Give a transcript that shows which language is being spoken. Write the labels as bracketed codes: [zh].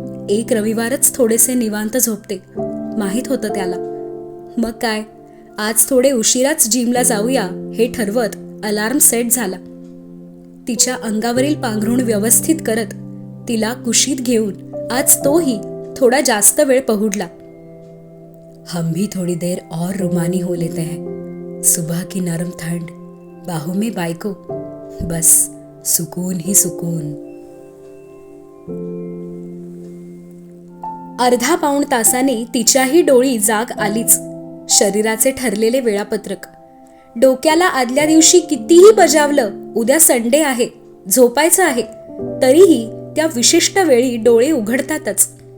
[mr] एक रविवारच थोडेसे निवांत झोपते, माहीत होतं त्याला. मग काय, आज थोडे उशिराच जिमला जाऊया हे ठरवत अलार्म सेट झाला. तिच्या अंगावरील पांघरुण व्यवस्थित करत तिला कुशीत घेऊन आज तोही थोडा जास्त वेळ पहुडला. [hi] हम भी थोड़ी देर और रुमानी हो लेते हैं. सुबह की नरम ठंड बाहों में बायको, बस सुकून ही सुकून. [mr] अर्धा पाऊण तासाने तिच्याही डोळी जाग आलीच. शरीराचे ठरलेले वेळापत्रक. डोक्याला आदल्या दिवशी कितीही बजावलं उद्या संडे आहे, झोपायचं आहे, तरीही त्या विशिष्ट वेळी डोळे उघडतातच.